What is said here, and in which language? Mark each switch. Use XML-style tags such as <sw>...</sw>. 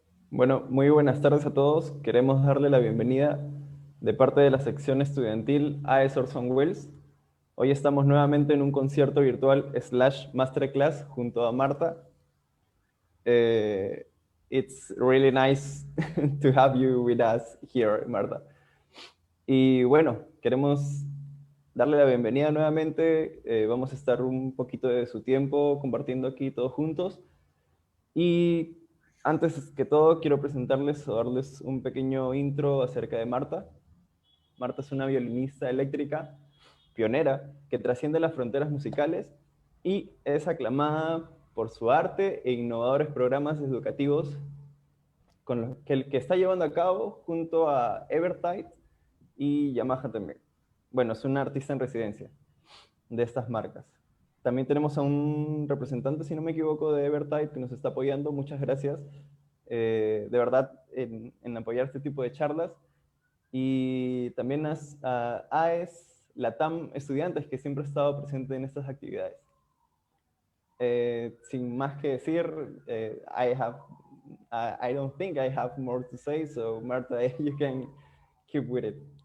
<es>Bueno, muy buenas tardes a todos. Queremos darle la bienvenida de parte de la sección estudiantil AES Orson Welles. Hoy estamos nuevamente en un concierto virtual / masterclass junto a Marta.</es> <en>It's really nice to have you with us here, Marta.</en> <es>Y bueno, queremos darle la bienvenida nuevamente. Vamos a estar un poquito de su tiempo compartiendo aquí todos juntos. Y antes que todo, quiero presentarles o darles un pequeño intro acerca de Marta. Marta es una violinista eléctrica, pionera, que trasciende las fronteras musicales y es aclamada por su arte e innovadores programas educativos con los que está llevando a cabo junto a Eventide y Yamaha también. Bueno, es una artista en residencia de estas marcas. También tenemos a un representante, si no me equivoco, de Eventide que nos está apoyando. Muchas gracias, de verdad, en apoyar este tipo de charlas. Y también a AES Latam Estudiantes, que siempre ha estado presente en estas actividades. Sin más que decir,</es> <en>I don't think I have more to say, so Marta, you can keep with it.</en>